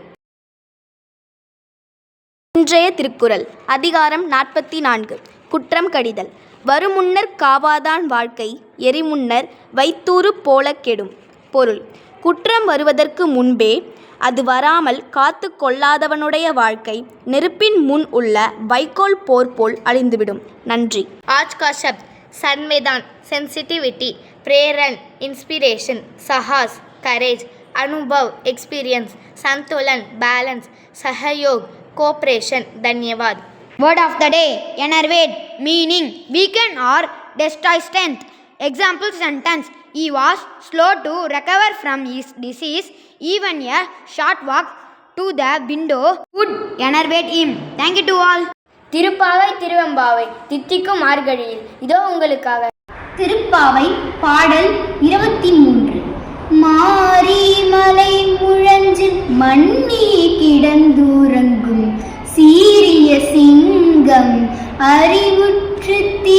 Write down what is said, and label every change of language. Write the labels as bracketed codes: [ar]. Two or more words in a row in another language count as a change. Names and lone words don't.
[ta] இன்றைய திருக்குறள் அதிகாரம் 44 குற்றம் கடிதல். வருமுன்னர் காவாதான் வாழ்க்கை எரிமுன்னர் வைத்தூறு போல கெடும். பொருள்: குற்றம் வருவதற்கு முன்பே அது வராமல் காத்து கொள்ளாதவனுடைய வாழ்க்கை நெருப்பின் முன் உள்ள வைக்கோல் போர் போல் அழிந்துவிடும். நன்றி. [hi] आज का शब्द संवेदन सेंसिटिविटी, प्रेरण इंस्पिरेशन, साहस करेज, अनुभव एक्सपीरियंस, संतुलन बैलेंस, सहयोग कोऑपरेशन. धन्यवाद. [en] Word of the day: enervate, meaning weaken or destroy strength. Example sentence: he was slow to recover from his disease. Even a short walk to the window would enervate him. Thank you to all. [ta] திருப்பாவை திருவெம்பாவை தித்திக்கும் மார்கழியில் இதோ உங்களுக்காக. திருப்பாவை பாடல் 23. மாரி மலை முழஞ்சில் மண்ணி கிடந்துறங்கும் சீரிய சிங்கம் அறிவுற்று தீ